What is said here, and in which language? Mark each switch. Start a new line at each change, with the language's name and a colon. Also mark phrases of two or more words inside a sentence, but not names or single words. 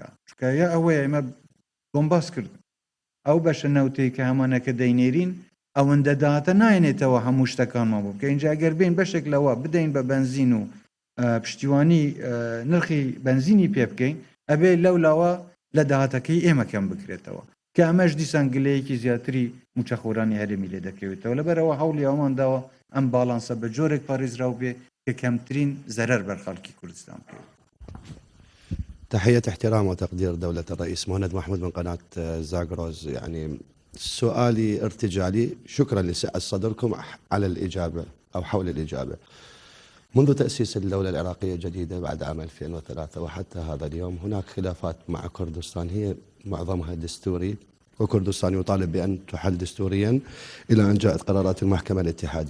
Central Kurdish: چکە یا ئەوەیە ئێمە بۆمباس کرد ئەو بەشە نەوتەی کە هەمانەکە دەینێرین ئەوەندە داهاتە نایەنێتەوە هەموو شتەکانمان بوو کە اینجا گەر بین بەشێک لەوە بدەین بە بنزین و پشتیوانی نرخی بنزینی پێ بکەین ئەبێ لەولاوە لە داهاتەکەی ئێمە کەم بکرێتەوە کە ئەمەش دیسان گلەیەکی زیاتری موچەخۆرانی هەرێمی لێ دەکەوێتەوە لەبەرەوە هەوڵی ئەومان داوە ئەم باڵانسە بە جۆرێک پارێزراو بێ کە کەمترین زەرەر بەر خەڵکی کوردستان بکەوێت.
Arabic: تحية احترام وتقدير دولة الرئيس مهند محمود من قناة زاغروز. يعني سؤالي ارتجالي، شكرا لسعة صدركم على الإجابة أو حول الإجابة. منذ تأسيس الدولة العراقية الجديدة بعد عام 2003 وحتى هذا اليوم هناك خلافات مع كردستان هي معظمها دستوري، وكردستان يطالب بأن تحل دستوريا إلى أن جاءت قرارات المحكمة الاتحادية.